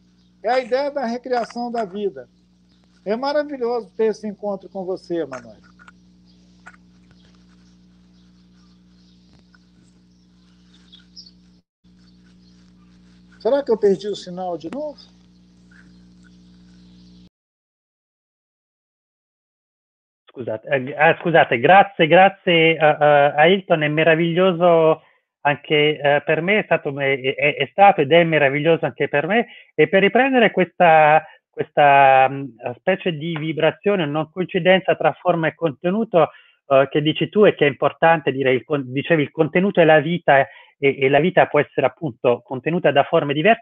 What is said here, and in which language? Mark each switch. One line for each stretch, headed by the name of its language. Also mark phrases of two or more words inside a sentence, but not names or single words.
Portuguese: É a ideia da recriação da vida. É maravilhoso ter esse encontro com você, Emanuele. Será que eu perdi o sinal de novo?
Italian: Scusate, grazie Ailton, è meraviglioso anche per me, è stato ed è meraviglioso anche per me, e per riprendere questa specie di vibrazione, non coincidenza tra forma e contenuto che dici tu, e che è importante, dicevi il contenuto è la vita, e la vita può essere appunto contenuta da forme diverse.